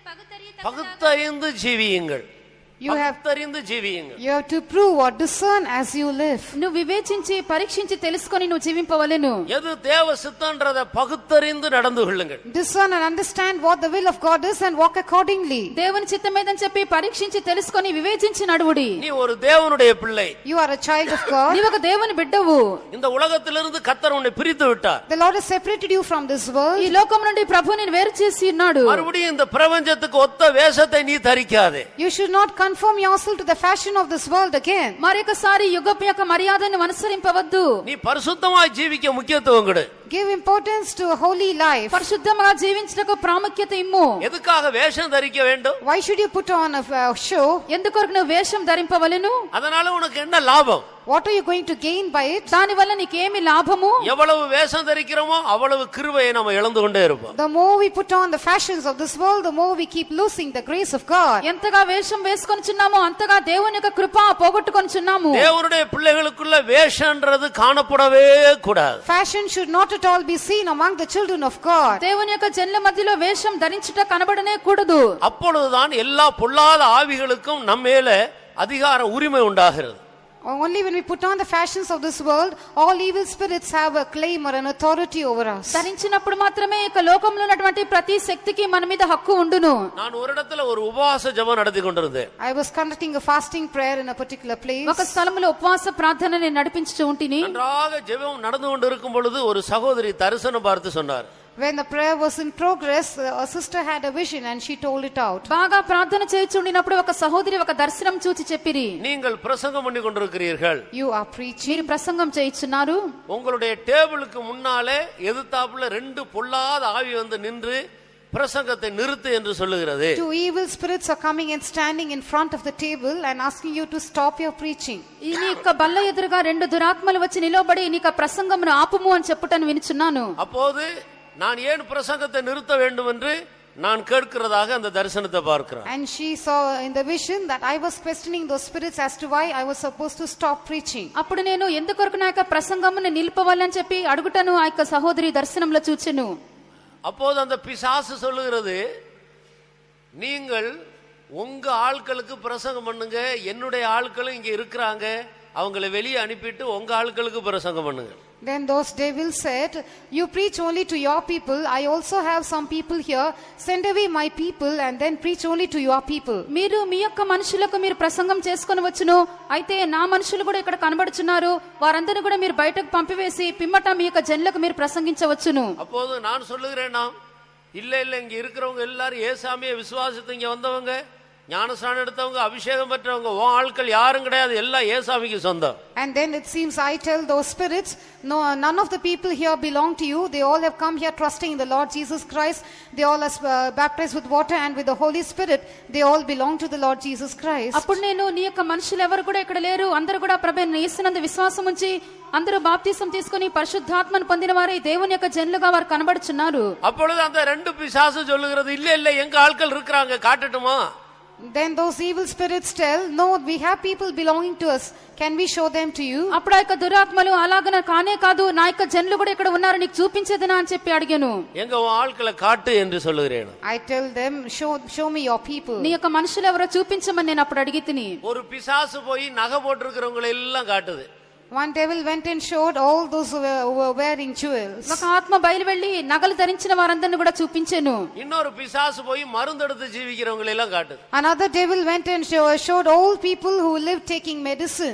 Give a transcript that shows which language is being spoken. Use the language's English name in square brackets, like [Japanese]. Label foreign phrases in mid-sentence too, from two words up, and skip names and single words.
[Tamil] பகுத்தறிந்து ஜீவியுங்கள். [English] You have to prove or discern as you live. [Telugu] నువ్వు వివేచించి పరీక్షించి తెలుసుకొని నువ్వు జీవింపవలెను. [Tamil] எது தேவ சித்தம்ன்றதை பகுத்தறிந்து நடந்து கொள்ளுங்கள். [English] Discern and understand what the will of God is and walk accordingly. [Telugu] దేవుని చిత్తం ఏదని చెప్పి పరీక్షించి తెలుసుకొని వివేచించి నడువుడి. [Tamil] நீ ஒரு தேவனுடைய பிள்ளை. [English] You are a child of God. [Telugu] నీవు ఒక దేవుని బిడ్డవు. [Tamil] இந்த உலகத்திலிருந்து கர்த்தர் உன்னை பிரித்து விட்டார். [English] The Lord has separated you from this world. [Telugu] ఈ లోకం నుండి ప్రభువు నిన్ను వేరు చేసి ఉన్నాడు. [Tamil] மறுபடியும் இந்த பிரபஞ்சத்துக்கு ஒத்த வேஷத்தை நீ தரிக்காதே. [English] You should not conform yourself to the fashion of this world again. [Telugu] మరొకసారి యుగపు యొక్క మర్యాదను అనుసరింపవద్దు. [Tamil] நீ பரிசுத்தமாய் ஜீவிக்க முக்கியத்துவம் கொடு. [English] Give importance to a holy life. [Telugu] పరిశుద్ధంగా జీవించుటకు ప్రాముఖ్యత ఇమ్ము. [Tamil] எதுக்காக வேஷம் தரிக்க வேண்டும்? [English] Why should you put on a show? [Telugu] ఎందుకొరకు నువ్వు వేషం ధరింపవలెను? [Tamil] அதனால உனக்கு என்ன லாபம்? [English] What are you going to gain by it? [Telugu] దాని వల్ల నీకేమి లాభము? [Tamil] எவ்வளவு வேஷம் தரிக்கிறோமோ அவ்வளவு கிருபையை நம்ம இழந்து கொண்டே இருப்போம். [English] The more we put on the fashions of this world, the more we keep losing the grace of God. [Telugu] ఎంతగా వేషం వేసుకొనిచున్నామో అంతగా దేవుని యొక్క కృప పోగొట్టుకొనిచున్నాము. [Tamil] தேவனுடைய பிள்ளைகளுக்குள்ள வேஷம்ன்றது காணப்படவே கூடாது. [English] Fashion should not at all be seen among the children of God. [Telugu] దేవుని యొక్క జనుల మధ్యలో వేషం ధరించుట కనబడనే కూడదు. [Tamil] அப்பொழுதுதான் எல்லா பொல்லாத ஆவிகளுக்கும் நம்மேல அதிகார உரிமை உண்டாகிறது. [English] Only when we put on the fashions of this world, all evil spirits have a claim or an authority over us. [Telugu] ధరించినప్పుడు మాత్రమే ఈ లోకంలో ఉన్నటువంటి ప్రతి శక్తికి మన మీద హక్కు ఉండును. [Tamil] நான் ஒரு இடத்துல ஒரு உபவாச ஜெபம் நடத்தி கொண்டிருந்தேன். [English] I was conducting a fasting prayer in a particular place. [Telugu] ఒక స్థలములో ఉపవాస ప్రార్థనని నడిపించుచూ ఉంటిని. [Tamil] நன்றாக ஜெபம் நடந்து கொண்டிருக்கும் பொழுது ஒரு சகோதரி தரிசனம் பார்த்து சொன்னார். [English] When the prayer was in progress, a sister had a vision and she told it out. [Telugu] బాగా ప్రార్థన చేయుచుండినప్పుడు ఒక సహోదరి ఒక దర్శనం చూచి చెప్పిరి. [Tamil] நீங்கள் பிரசங்கம் பண்ணி கொண்டிருக்கிறீர்கள். [English] You are preaching. [Telugu] మీరు ప్రసంగం చేయుచున్నారు. [Tamil] உங்களுடைய டேபிளுக்கு முன்னாலே எதிர்த்தாப்புல ரெண்டு பொல்லாத ஆவி வந்து நின்று பிரசங்கத்தை நிறுத்து என்று சொல்லுகிறது. [English] Two evil spirits are coming and standing in front of the table and asking you to stop your preaching. [Telugu] ఈ యొక్క బల్ల ఎదురుగా రెండు దురాత్మలు వచ్చి నిలబడి నీకు ప్రసంగమును ఆపుము అని చెప్పుటను వినుచున్నాను. [Tamil] அப்போது நான் ஏன் பிரசங்கத்தை நிறுத்த வேண்டும் என்று நான் கேட்கிறதாக அந்த தரிசனத்தை பார்க்கிறேன். [English] And she saw in the vision that I was questioning those spirits as to why I was supposed to stop preaching. [Telugu] అప్పుడు నేను ఎందుకొరకు నా యొక్క ప్రసంగమును నిలిపవాలని చెప్పి అడుగుటను ఆ యొక్క సహోదరి దర్శనంలో చూచెను. [Tamil] அப்போது அந்த பிசாசு சொல்லுகிறது, நீங்கள் உங்க ஆட்களுக்கு பிரசங்கம் பண்ணுங்க, என்னுடைய ஆட்களும் இங்க இருக்கிறாங்க, அவங்களை வெளியே அனுப்பிட்டு உங்க ஆட்களுக்கு பிரசங்கம் பண்ணுங்க. [English] Then those devils said, you preach only to your people, I also have some people here, send away my people and then preach only to your people. [Telugu] మీరు మీ యొక్క మనుషులకు మీరు ప్రసంగం చేసుకొని వచ్చును, అయితే నా మనుషులు కూడా ఇక్కడ కనబడుచున్నారు, వారందరిని కూడా మీరు బయటకు పంపివేసి పిమ్మట మీ యొక్క జనులకు మీరు ప్రసంగించవచ్చును. [Tamil] அப்போது நான் சொல்லுகிறேன், இல்ல இங்க இருக்கிறவங்க எல்லாரும் ஏசாமியை விசுவாசித்து இங்க வந்தவங்க, ஞானஸ்நானம் எடுத்தவங்க, அபிஷேகம் பெற்றவங்க, உன் ஆட்கள் யாரும் கிடையாது, எல்லாம் ஏசாமிக்கு சொந்தம். [English] And then it seems I tell those spirits, no, none of the people here belong to you, they all have come here trusting in the Lord Jesus Christ, they all are baptized with water and with the Holy Spirit, they all belong to the Lord Jesus Christ. [Telugu] అప్పుడు నేను నీ యొక్క మనుషులు ఎవరు కూడా ఇక్కడ లేరు, అందరూ కూడా ప్రభువైన యేసునందు విశ్వాసం ఉంచి అందరూ బాప్తిసం తీసుకొని పరిశుద్ధాత్మను పొందిన వారే దేవుని యొక్క జనులుగా వారు కనబడుచున్నారు. [Tamil] அப்பொழுது அந்த ரெண்டு பிசாசு சொல்லுகிறது, இல்ல எங்க ஆட்கள் இருக்கிறாங்க, காட்டட்டுமா? [English] Then those evil spirits tell, no, we have people belonging to us. Can we show them to you? [Telugu] అప్పుడు ఆ యొక్క దురాత్మలు అలాగన కానే కాదు, నా యొక్క జనులు కూడా ఇక్కడ ఉన్నారు, నీకు చూపించేదినా అని చెప్పి అడిగాను. [Tamil] எங்க உன் ஆட்களை காட்டு என்று சொல்லுகிறேன். [English] I tell them, show me your people. [Telugu] నీ యొక్క మనుషులు ఎవరో చూపించమని నేను అప్పుడు అడిగితిని. [Tamil] ஒரு பிசாசு போய் நகை போட்டிருக்கிறவங்களை எல்லாம் காட்டுது. [English] One devil went and showed all those who were wearing jewels. [Telugu] ఒక ఆత్మ బయలు వెళ్లి నగలు ధరించిన వారందరిని కూడా చూపించెను. [Tamil] இன்னொரு பிசாசு போய் மருந்தெடுத்து ஜீவிக்கிறவங்களை எல்லாம் காட்டுது. [English] Another devil went and showed all people who live taking medicine.